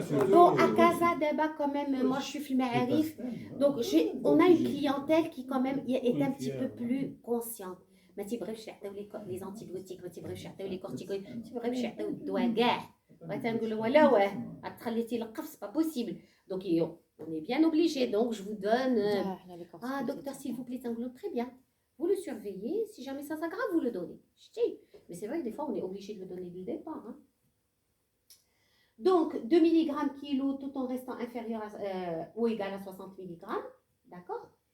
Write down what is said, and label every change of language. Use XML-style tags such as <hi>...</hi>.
<fr>Bon, à Casa d'Eba, quand même, moi je suis filmée à Arif. Donc on a une clientèle qui quand même est un petit peu plus consciente.</fr> <ar>ما تيبغيوش يعطيو لي زانتيبيوتيك، ما تيبغيوش يعطيو لي كورتيكويد، ما تيبغيوش يعطيو الدواء كاع. بغيت نقول لهم لا واه غتخلي تيلقف</ar> <fr>سي با بوسيبل. دونك on est bien obligé. Donc je vous donne ah docteur s'il vous plaît Sanglo, très bien. Vous le surveillez, si jamais ça s'aggrave, vous le donnez. Je dis, mais c'est vrai que des fois on est obligé de le donner dès le départ. Hein. Donc 2 mg kilo tout en restant inférieur ou égal à 60 mg, d'accord.</fr>